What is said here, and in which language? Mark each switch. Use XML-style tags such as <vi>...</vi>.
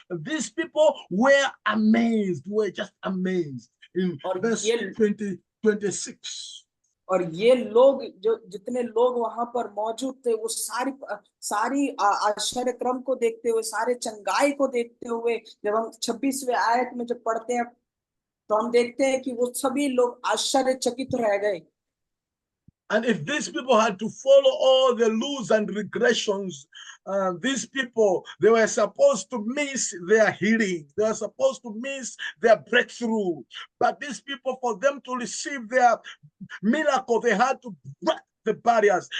<en>These people were amazed, were just amazed. In verse 26.</en> <hi>और ये लोग जितने लोग वहां पर मौजूद थे वो सारी आश्चर्य क्रम को देखते हुए, सारे चंगाई को देखते हुए, जब हम 26वें आयत में जब पढ़ते हैं तो हम देखते हैं कि वो सभी लोग आश्चर्यचकित रह गए।</hi> <en>And if these people had to follow all the rules and regulations, these people, they were supposed to miss their healing. They were supposed to miss their breakthrough. But these people, for them to receive their miracle, they had to break the barriers.</en>